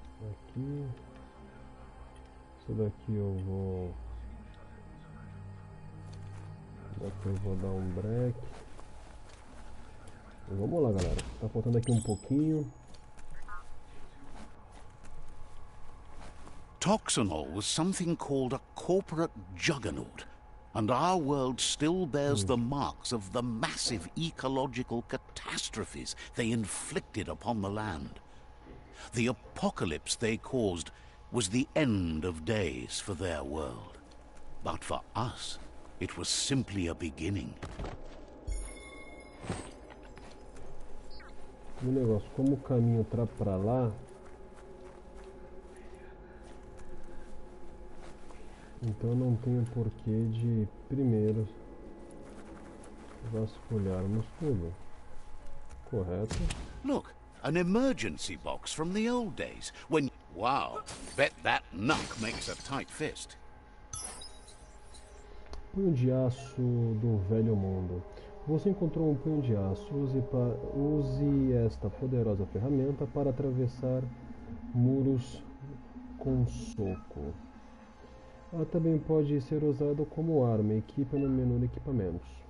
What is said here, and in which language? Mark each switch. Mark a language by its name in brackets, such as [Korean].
[Portuguese] Aqui. Isso daqui eu vou. Aqui eu vou dar um break. E vamos lá, galera. Tá faltando aqui um pouquinho. [English] Toxanol was something called a corporate juggernaut. And our world still bears the marks of the massive ecological catastrophes they inflicted upon the land. The apocalypse they caused was the end of days for their world. But for us, it was simply a beginning. [Portuguese] O negócio, como o caminho tá pra lá, então não tenho porquê de primeiro vasculharmos tudo, correto? [English] Look, an emergency box from the old days when... Wow, bet that knuck makes a tight fist. [Portuguese] Punho de aço do velho mundo. Você encontrou um punho de aço. Use esta poderosa ferramenta para atravessar muros com soco. Ela também pode ser usada como arma. Equipa no menu de equipamentos.